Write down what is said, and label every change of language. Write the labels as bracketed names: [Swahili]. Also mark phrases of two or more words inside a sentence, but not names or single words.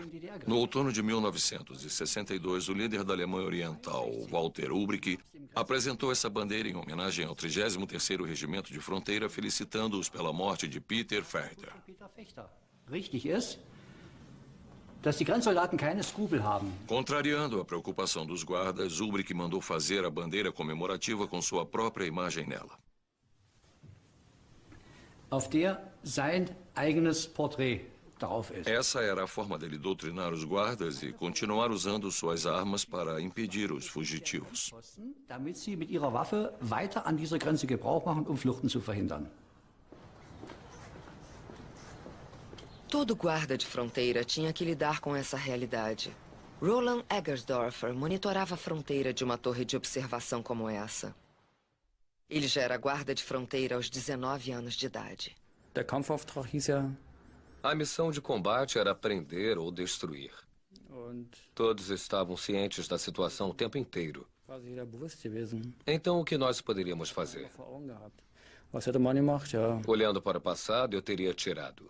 [Portuguese] No outono de 1962, o líder da Alemanha Oriental, Walter Ulbricht, apresentou essa bandeira em homenagem ao 33º Regimento de Fronteira, felicitando-os pela morte de Peter Ferriter. [German] Dass die Grenzsoldaten keine Skrupel haben. [Portuguese] Contrariando a preocupação dos guardas, Ulbricht mandou fazer a bandeira comemorativa com sua própria imagem nela. [German] Auf der sein eigenes Porträt drauf ist. [Portuguese] Essa era a forma dele doutrinar os guardas e continuar usando suas armas para impedir os fugitivos. [German] Damit sie mit ihrer Waffe weiter an dieser Grenze Gebrauch machen, Fluchten zu verhindern. [Portuguese] Todo guarda de fronteira tinha que lidar com essa realidade. Roland Eggersdorfer monitorava a fronteira de uma torre de observação como essa. Ele já era guarda de fronteira aos 19 anos de idade. [German] Der Kampfauftrag hieß ja... [Portuguese] A missão de combate era prender ou destruir. Todos estavam cientes da situação o tempo inteiro. Então, o que nós poderíamos fazer? Olhando para o passado, eu teria tirado.